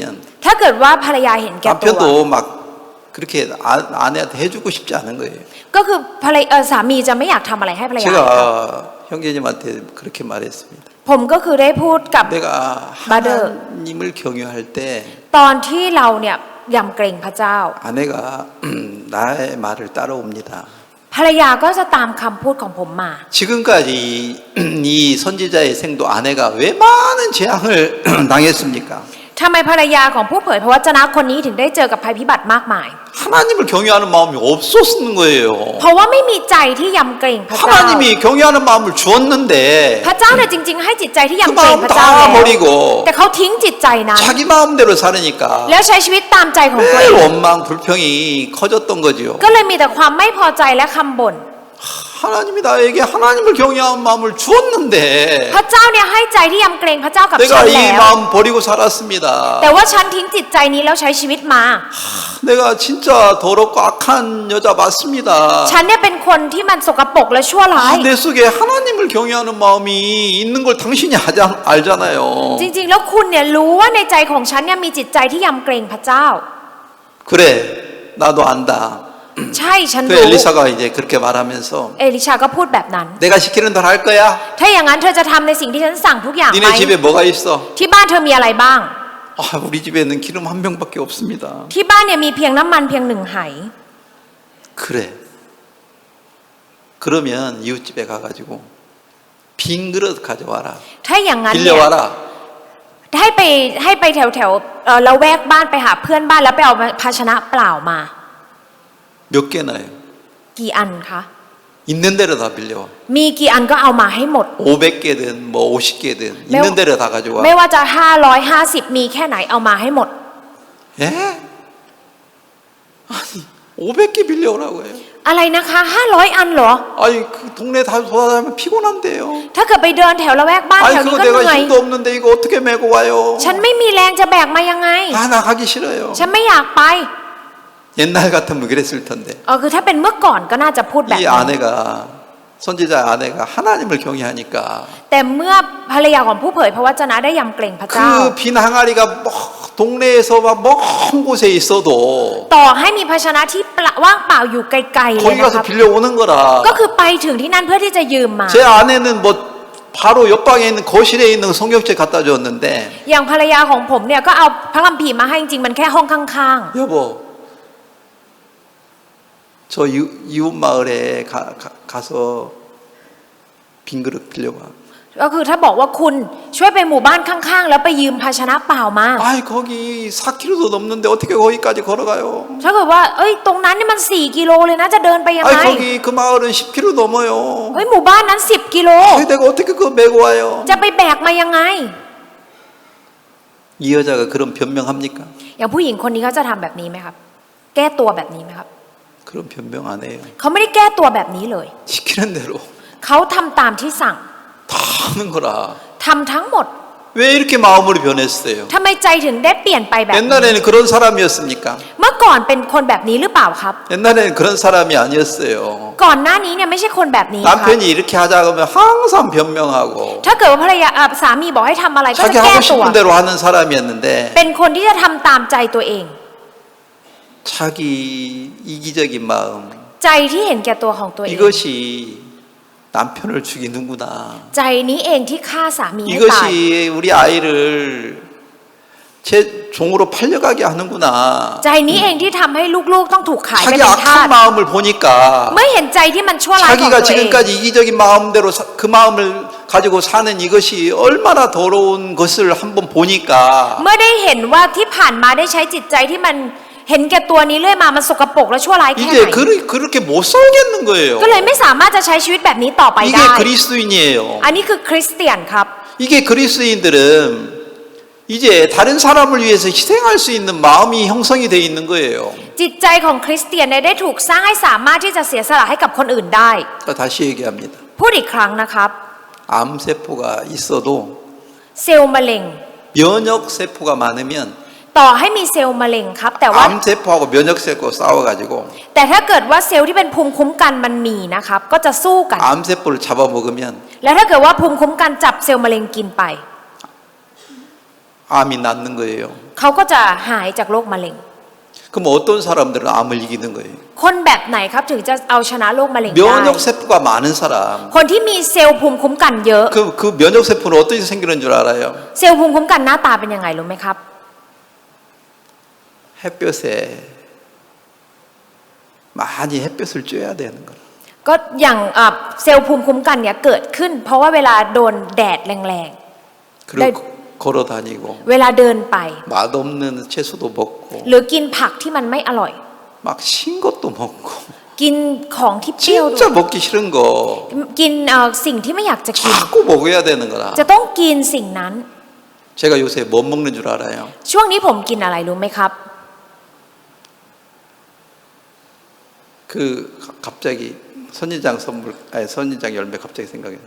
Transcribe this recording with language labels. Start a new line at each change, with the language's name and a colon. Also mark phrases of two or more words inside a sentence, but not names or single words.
Thai: ถ้าเกิดว่าภรรยาเห็นแก่ตัว
Korean: 남편도 막 그렇게 아내한테 해주고 싶지 않은 거예요.
Thai: ก็คือสามีจะไม่อยากทำอะไรให้ภรรยาครับ
Korean: 제가 형제님한테 그렇게 말했습니다.
Thai: ผมก็คือได้พูดกับ
Korean: 내가 맞아요. 하나님을 경유할 때
Thai: ตอนที่เราเนี่ยยำเกรงพระเจ้า
Korean: 아내가 나의 말을 따라옵니다.
Thai: ภรรยาก็จะตามคำพูดของผมมา
Korean: 지금까지 이 선지자의 생도 아내가 왜 많은 재앙을 당했습니까?
Thai: ทำไมภรรยาของผู้เผยพระวจนะคนนี้ถึงได้เจอกับภัยพิบัติมากมาย
Korean: 하나님을 경외하는 마음이 없었는 거예요.
Thai: เพราะว่าไม่มีใจที่ยำเกรงพระเจ้า
Korean: 하나님이 경외하는 마음을 주었는데
Thai: พระเจ้าเนี่ยจริงๆให้จิตใจที่
Korean: 그
Thai: ยำเกรง
Korean: 마음
Thai: พระเจ้าแล้ว
Korean: 다 버리고
Thai: แต่เขาทิ้งจิตใจนั้น
Korean: 자기 마음대로 살으니까
Thai: แล้วใช้ชีวิตตามใจของตัวเอ
Korean: 매일
Thai: ง
Korean: 원망 불평이 커졌던 거지요.
Thai: ก็เลยมีแต่ความไม่พอใจและคำบ่น
Korean: 하나님이 나에게 하나님을 경외하는 마음을 주었는데
Thai: พระเจ้าเนี่ยให้ใจที่ยำเกรงพระเจ้ากับฉั
Korean: 내가
Thai: น
Korean: 이
Thai: แล้ว
Korean: 마음 버리고 살았습니다.
Thai: แต่ว่าฉันทิ้งจิตใจนี้แล้วใช้ชีวิตมา
Korean: 내가 진짜 더럽고 악한 여자 맞습니다.
Thai: ฉันเนี่ยเป็นคนที่มันสกปรกและชั่วร้าย
Korean: 내 속에 하나님을 경외하는 마음이 있는 걸 당신이 알잖아요.
Thai: จริงๆแล้วคุณเนี่ยรู้ว่าในใจของฉันเนี่ยมีจิตใจที่ยำเกรงพระเจ้า
Korean: 그래, 나도 안다.
Thai: ใช่ฉัน
Korean: 그
Thai: รู้
Korean: 엘리사가 이제 그렇게 말하면서
Thai: เอลิชาก็พูดแบบนั้น
Korean: 내가 시키는 대로 할 거야.
Thai: ถ้าอย่างนั้นเธอจะทำในสิ่งที่ฉันสั่งทุกอย่างไหม
Korean: 니네 집에 뭐가 있어?
Thai: ที่บ้านเธอมีอะไรบ้าง
Korean: 아, 우리 집에는 기름 한 병밖에 없습니다.
Thai: ที่บ้านเนี่ยมีเพียงน้ำมันเพียง1 ไห
Korean: 그래. 그러면 이웃집에 가가지고 빈 그릇 가져와라.
Thai: ถ้าอย่างนั้นเนี่ย
Korean: 빌려와라.
Thai: ให้ไปแถวละแวกบ้านไปหาเพื่อนบ้านแล้วไปเอาภาชนะเปล่ามา
Korean: 몇 개나요?
Thai: กี่อันคะ
Korean: 있는 대로 다 빌려와.
Thai: มีกี่อันก็เอามาให้หมด
Korean: 500개든 뭐 50개든 있는 대로 다 가져와.
Thai: ไม่ว่าจะ550มีแค่ไหนเอามาให้หมด
Korean: 예? 아니 500개 빌려오라고 해요.
Thai: อะไรนะคะ500อันเหรอ
Korean: 아니 그 동네 다 돌아다니면 피곤한데요.
Thai: ถ้าเกิดไปเดินแถวละแวกบ้าน
Korean: 아니
Thai: แถวนี้
Korean: 그거
Thai: ก็เห
Korean: 내가
Thai: นื่อย
Korean: 힘도 없는데 이거 어떻게 메고 와요?
Thai: ฉันไม่มีแรงจะแบกมายังไง
Korean: 아 나 가기 싫어요.
Thai: ฉันไม่อยากไป
Korean: 옛날 같으면 그랬을 텐데.
Thai: คือถ้าเป็นเมื่อก่อนก็น่าจะพูดแบบ
Korean: 이
Thai: นั้น
Korean: 아내가 선지자 아내가 하나님을 경외하니까
Thai: แต่เมื่อภรรยาของผู้เผยพระวจนะได้ยำเกรงพระเจ้า
Korean: 그 빈 항아리가 동네에서 막 먼 곳에 있어도
Thai: ต่อให้มีภาชนะที่ว่างเปล่าอยู่ไกลๆเลย
Korean: 거기
Thai: นะค
Korean: 가서
Thai: รับ
Korean: 빌려오는 거라.
Thai: ก็คือไปถึงที่นั่นเพื่อที่จะยืมมา
Korean: 제 아내는 뭐 바로 옆방에 있는 거실에 있는 성경책 갖다 줬는데
Thai: อย่างภรรยาของผมเนี่ยก็เอาพระคัมภีร์มาให้จริงๆมันแค่ห้องข้าง
Korean: 여보 저 이웃 마을에 가서 빈 그릇 빌려와.
Thai: ๆก็คือถ้าบอกว่าคุณช่วยไปหมู่บ้านข้างๆแล้วไปยืมภาชนะเปล่ามา
Korean: 아이 거기 4km도 넘는데 어떻게 거기까지 걸어가요?
Thai: ถ้าเกิดว่าตรงนั้นนี่มัน4 กิโลเลยนะจะเดินไปยังไง
Korean: 아이 거기 그 마을은 10km 넘어요.
Thai: หมู่บ้านนั้น10 กิโล
Korean: 아이 내가 어떻게 그거 메고 와요?
Thai: จะไปแบกมายังไง
Korean: 이 여자가 그런 변명합니까?
Thai: อย่างผู้หญิงคนนี้เขาจะทำแบบนี้ไหมครับ แก้ตัวแบบนี้ไหมครับ
Korean: 그런 변명 안 해요.
Thai: เขาไม่ได้แก้ตัวแบบนี้เลย
Korean: 시키는 대로
Thai: เขาทำตามที่สั่ง
Korean: 다 하는 거라.
Thai: ทำทั้งหมด
Korean: 왜 이렇게 마음으로 변했어요?
Thai: ทำไมใจถึงได้เปลี่ยนไปแบบนี้
Korean: 옛날에는 그런 사람이었습니까?
Thai: เมื่อก่อนเป็นคนแบบนี้หรือเปล่าครับ
Korean: 옛날에는 그런 사람이 아니었어요.
Thai: ก่อนหน้านี้เนี่ยไม่ใช่คนแบบนี้ครับ
Korean: 남편이 이렇게 하자 그러면 항상 변명하고
Thai: ถ้าเกิดว่าภรรยาสามีบอกให้ทำอะไรก็
Korean: 자기
Thai: จะแก้
Korean: 하고
Thai: ตัว
Korean: 싶은 대로 하는 사람이었는데
Thai: เป็นคนที่จะทำตามใจตัวเอง
Korean: 자기 이기적인 마음,
Thai: ใจที่เห็นแก่ตัวของตัวเอง
Korean: 이것이 남편을 죽이는구나.
Thai: ใจนี้เองที่ฆ่าสามีให้ตาย
Korean: 이것이 우리 아이를 제 종으로 팔려가게 하는구나.
Thai: ใจนี้เองที่ทำให้ลูกๆต้องถูกขายไป
Korean: 자기
Thai: เป็นทาส
Korean: 악한 마음을 보니까
Thai: เมื่อเห็นใจที่มันชั่วร้ายของ
Korean: 자기가
Thai: ตัวเอง
Korean: 지금까지 이기적인 마음대로 그 마음을 가지고 사는 이것이 얼마나 더러운 것을 한번 보니까
Thai: เมื่อได้เห็นว่าที่ผ่านมาได้ใช้จิตใจที่มันเห็นแก่ตัวนี้เรื่อยมามันสกปรกและชั่วร้ายแค่ไหน
Korean: 이제 그렇게 못 살겠는 거예요.
Thai: ก็เลยไม่สามารถจะใช้ชีวิตแบบนี้ต่อไปได้
Korean: 이게 그리스도인이에요.
Thai: อันนี้คือคริสเตียนครับ
Korean: 이게 그리스도인들은 이제 다른 사람을 위해서 희생할 수 있는 마음이 형성이 돼 있는 거예요.
Thai: จิตใจของคริสเตียนเนี่ยได้ถูกสร้างให้สามารถที่จะเสียสละให้กับคนอื่นได้
Korean: 다시 얘기합니다.
Thai: พูดอีกครั้งนะครับ
Korean: 암세포가 있어도
Thai: เซลล์มะเร็ง
Korean: 면역 세포가 많으면
Thai: ต่อให้มีเซลล์มะเร็งครับแต่ว่า
Korean: 암세포하고 면역세포 싸워가지고
Thai: แต่ถ้าเกิดว่าเซลล์ที่เป็นภูมิคุ้มกันมันมีนะครับก็จะสู้กัน
Korean: 암세포를 잡아먹으면
Thai: แล้วถ้าเกิดว่าภูมิคุ้มกันจับเซลล์มะเร็งกินไป
Korean: 암이 낫는 거예요.
Thai: เขาก็จะหายจากโรคมะเร็ง
Korean: 그럼 어떤 사람들은 암을 이기는 거예요?
Thai: คนแบบไหนครับถึงจะเอาชนะโรคมะเร็งได้
Korean: 면역 세포가 많은 사람.
Thai: คนที่มีเซลล์ภูมิคุ้มกันเยอะ
Korean: 그 면역 세포는 어떻게 생기는 줄 알아요?
Thai: เซลล์ภูมิคุ้มกันหน้าตาเป็นยังไงรู้ไหมครับ
Korean: 햇볕에 많이 햇볕을 쬐야 되는 거라.
Thai: ก็อย่างเซลล์ภูมิคุ้มกันเนี่ยเกิดขึ้น เพราะว่าเวลาโดนแดดแรง
Korean: 그리고 걸어 다니고
Thai: ๆเวลาเดินไป
Korean: 맛없는 채소도 먹고
Thai: หรือกินผักที่มันไม่อร่อย
Korean: 막 신 것도 먹고
Thai: กินของที่เปรี้ยวด้ว
Korean: 진짜
Thai: ย
Korean: 먹기 싫은 거
Thai: กินสิ่งที่ไม่อยากจะกิน
Korean: 자꾸 먹어야 되는 거라.
Thai: จะต้องกินสิ่งนั้น
Korean: 제가 요새 뭐 먹는 줄 알아요?
Thai: ช่วงนี้ผมกินอะไรรู้ไหมครับ
Korean: 그 갑자기 선인장 선물, 아니 선인장 열매 갑자기 생각이 나요.